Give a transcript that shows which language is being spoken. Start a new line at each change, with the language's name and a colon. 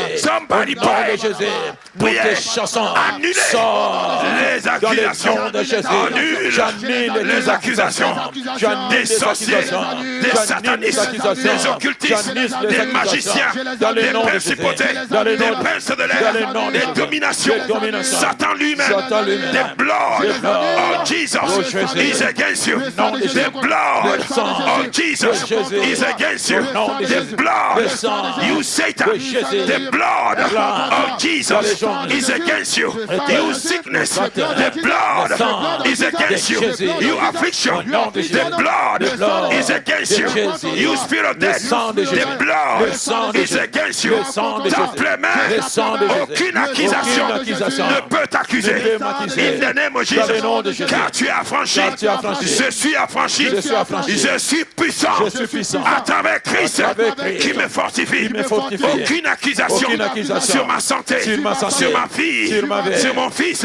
French: Au nom de Jésus. Toutes tes chansons. Sors dans le nom de Jésus. J'annule les accusations. Des sorciers, des satanistes, des occultistes, des magiciens, des principautés, des princes de l'air, des dominations. Satan lui-même,
English: the blood of Jesus is against you. The blood of Jesus is against you. The blood, you Satan, the blood of Jesus is against you. You sickness, the blood is against you. You affliction, the blood is against you. You spirit of death, the blood is against you.
French: Simplement, aucune accusation ne peut t'accuser.
English: In the name of Jesus,
French: car tu es affranchi. Je suis affranchi. Je suis puissant à travers Christ qui me fortifie. Aucune accusation sur ma santé, sur ma fille, sur mon fils.